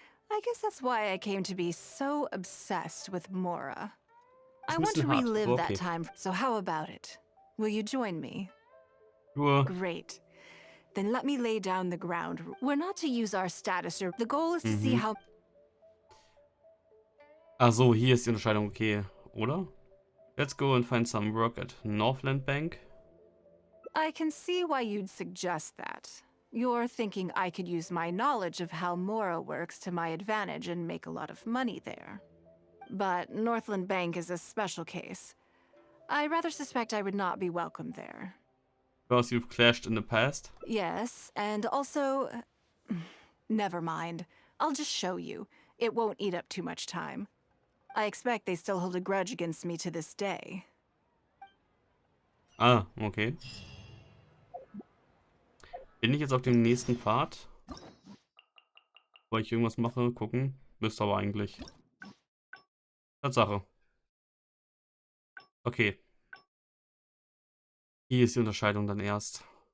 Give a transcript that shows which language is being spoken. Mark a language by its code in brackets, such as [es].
[en] I guess that's why I came to be so obsessed with Mora. I want to relive that time, so how about it? Will you join me? Sure. Great. Then let me lay down the ground. We're not to use our status, or the goal is to see how... [de] Ach so, hier ist die Unterscheidung, okay, oder? [en] Let's go and find some work at Northland Bank. I can see why you'd suggest that. You're thinking I could use my knowledge of how Mora works to my advantage and make a lot of money there. But Northland Bank is a special case. I rather suspect I would not be welcome there. Because you've clashed in the past? Yes, and also... Never mind. I'll just show you. It won't eat up too much time. I expect they still hold a grudge against me to this day. Ah, okay. [de] Bin ich jetzt auf dem nächsten Pfad? Wollte ich irgendwas mache? Gucken. Müsste aber eigentlich. Tatsache. Okay. Hier ist die Unterscheidung dann erst.